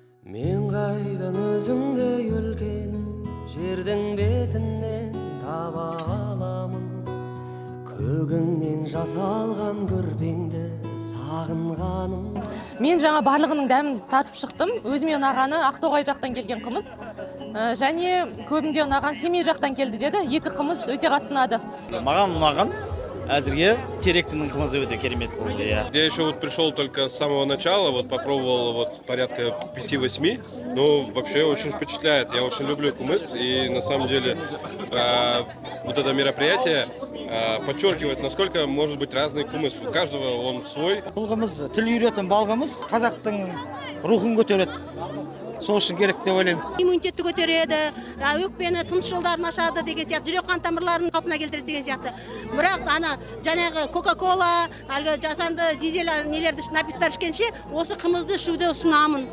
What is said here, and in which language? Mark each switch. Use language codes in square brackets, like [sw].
[kk] Мен қайдан өзіңді өлгенін жердің бетінен таба аламын, көгіңнен жасалған көрпеңді сағынғаным. Мен жаңа барлығының дәмін татып шықтым. Өзіме ұнағаны Ақтоғай жақтан келген қымыз, және көбінде ұнаған Семей жақтан келді деді. Екі қымыз өте қатты ұнады. Маған ұнаған әзірге теректінің қымызы өте керемет болды. [ru] Я еще вот пришел только с самого начала, вот попробовал вот порядка 5-8, но вообще очень впечатляет. Я очень люблю кумыс, и на самом деле вот это мероприятие подчеркивает, насколько может быть разный кумыс. У каждого он свой. [kk] Бұл қымыз тіл үйретін балғымыз қазақтың рухын көтереді. Сол үшін керек деп ойлаймын. Иммунитетті көтереді, өкпені, тыныс жолдарын ашады деген сияқты, жүрек қан тамырларын қалпына келтіреді деген сияқты. Бірақ ана жаңағы Кока-кола, әлгі жасанды дизель нелерді напиттар ішкенше, осы қымызды ішуді ұсынамын.